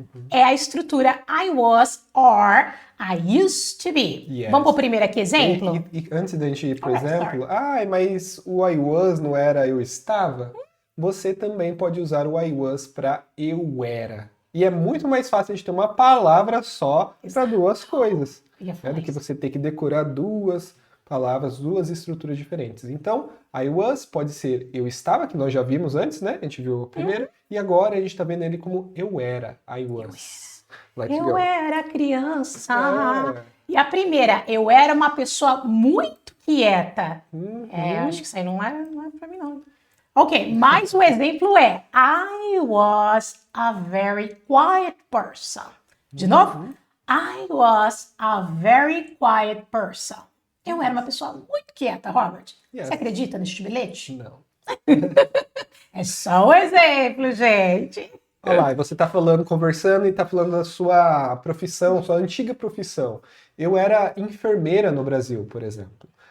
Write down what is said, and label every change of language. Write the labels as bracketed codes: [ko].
[pt] É a estrutura [en] I was or I used to be. Yes. [pt] Vamos pro primeiro aqui, exemplo? E antes da gente ir pro [en] Alright, [pt] exemplo, mas o I was não era eu estava? Você também pode usar o I was para eu era. E é muito mais fácil de ter uma palavra só para duas coisas. Do que você ter que decorar duas palavras, duas estruturas diferentes. Então, I was pode ser eu estava, que nós já vimos antes, né? A gente viu o primeiro. E agora a gente está vendo ele como eu era. I was. [en] Let's [pt] Eu [en] go. [pt] era criança. É. E a primeira, eu era uma pessoa muito quieta. Uhum. Acho que isso aí não é pra mim, não. Ok, mas o exemplo é [en] I was a very quiet person. [pt] De novo, [en] I was a very quiet person. [pt] Eu era uma pessoa muito quieta, Robert. [en] Yes. [pt] Você acredita neste bilhete? Não. É só um exemplo, gente. Olha lá, e você tá falando, conversando e tá falando da sua profissão, sua antiga profissão. Eu era enfermeira no Brasil, por exemplo.